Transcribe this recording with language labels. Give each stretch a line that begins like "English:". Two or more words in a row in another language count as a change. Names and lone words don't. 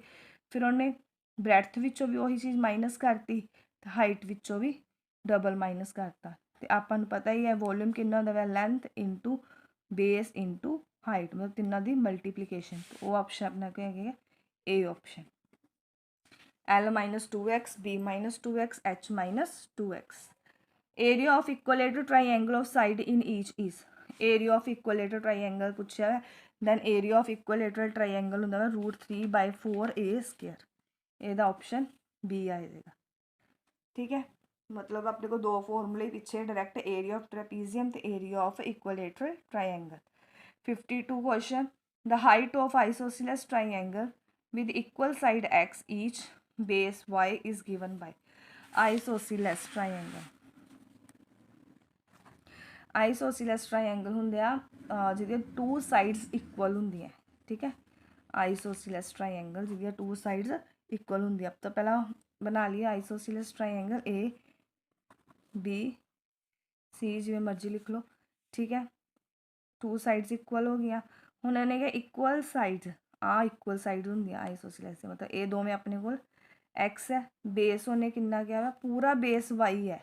Punjabi: ਫਿਰ ਉਹਨੇ ਬ੍ਰੈਡਥ ਵਿੱਚੋਂ ਵੀ ਉਹੀ ਚੀਜ਼ ਮਾਈਨਸ ਕਰਤੀ ਅਤੇ ਹਾਈਟ ਵਿੱਚੋਂ ਵੀ
English: double minus
Punjabi: ਕਰਤਾ। ਤੇ ਆਪਾਂ ਨੂੰ ਪਤਾ ਹੀ ਹੈ ਵੋਲਿਊਮ ਕਿੰਨਾ ਹੁੰਦਾ ਵਾ
English: length into base into height,
Punjabi: ਮਤਲਬ ਤਿੰਨਾਂ ਦੀ ਮਲਟੀਪਲੀਕੇਸ਼ਨ। ਉਹ ਆਪਸ਼ਨ ਆਪਣਾ ਕੀ ਹੈਗਾ
English: A option. L minus 2x, B minus 2x, H minus 2x। area of equilateral triangle of side in each is। area of equilateral triangle
Punjabi: ਪੁੱਛਿਆ ਹੈ,
English: then area of equilateral triangle
Punjabi: ਹੁੰਦਾ ਵਾ
English: √3/4a square।
Punjabi: ਇਹਦਾ ਆਪਸ਼ਨ B ਆ ਜਾਏਗਾ। ਠੀਕ ਹੈ, ਮਤਲਬ ਆਪਣੇ ਕੋਲ ਦੋ ਫਾਰਮੂਲੇ ਪਿੱਛੇ
English: direct area of trapezium
Punjabi: ਤੇ
English: area of equilateral triangle. 52 question, the height of isosceles triangle with equal side x each base y is given by। isosceles triangle, isosceles triangle
Punjabi: ਹੁੰਦੇ ਆ ਜਿਹਦੀਆਂ
English: two sides equal ਹੁੰਦੀਆਂ।
Punjabi: ਠੀਕ ਹੈ,
English: isosceles triangle ਜਿਹਦੀਆਂ two sides equal ਹੁੰਦੀਆਂ।
Punjabi: ਤਾਂ ਪਹਿਲਾਂ ਬਣਾ ਲਈਏ
English: isosceles triangle A B C,
Punjabi: ਜਿਵੇਂ ਮਰਜ਼ੀ ਲਿਖ ਲਓ। ਠੀਕ ਹੈ,
English: two sides equal
Punjabi: ਹੋ ਗਈਆਂ। ਹੁਣ ਇਹਨੇ ਕਿਹਾ
English: equal sides,
Punjabi: ਆਹ
English: equal side
Punjabi: ਹੁੰਦੀਆਂ ਆਈਸੋਸੀਲਸ ਦੇ, ਮਤਲਬ ਇਹ ਦੋਵੇਂ ਆਪਣੇ ਕੋਲ x ਹੈ, ਬੇਸ ਉਹਨੇ ਕਿੰਨਾ ਕਿਹਾ ਵਾ ਪੂਰਾ ਬੇਸ y ਹੈ।